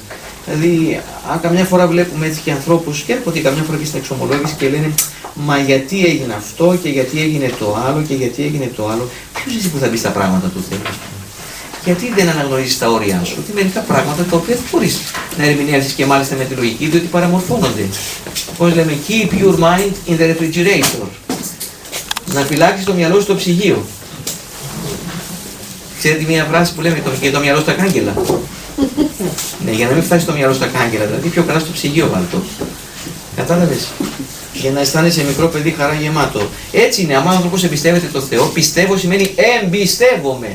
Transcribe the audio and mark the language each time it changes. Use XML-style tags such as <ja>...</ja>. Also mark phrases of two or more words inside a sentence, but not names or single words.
<el>Δηλαδή, αν καμιά φορά βλέπουμε έτσι και ανθρώπους και έρχονται καμιά φορά και στην εξομολόγηση και λένε μα γιατί έγινε αυτό και γιατί έγινε το άλλο και γιατί έγινε το άλλο, ποιος εσύ που θα μπει στα πράγματα του Θεού? Γιατί δεν αναγνωρίζεις τα όρια σου? Ότι μερικά πράγματα τα οποία δεν μπορείς να ερμηνεύσεις και μάλιστα με τη λογική, διότι παραμορφώνονται. Πώς λέμε,</el> <en>keep your mind in the refrigerator.</en> <el>Να φυλάξεις το μυαλό σου στο ψυγείο. Ξέρετε μια φράση που λέμε και το μυαλό στα κάγκελα? Ναι, για να μην φτάσει το μυαλό στα κάγκελα, δηλαδή πιο καλά στο ψυγείο βάλτο. Κατάλαβες? Για να αισθάνεσαι μικρό παιδί χαρά γεμάτο. Έτσι είναι, άμα ο άνθρωπος εμπιστεύεται το Θεό, πιστεύω σημαίνει εμπιστεύομαι.</el>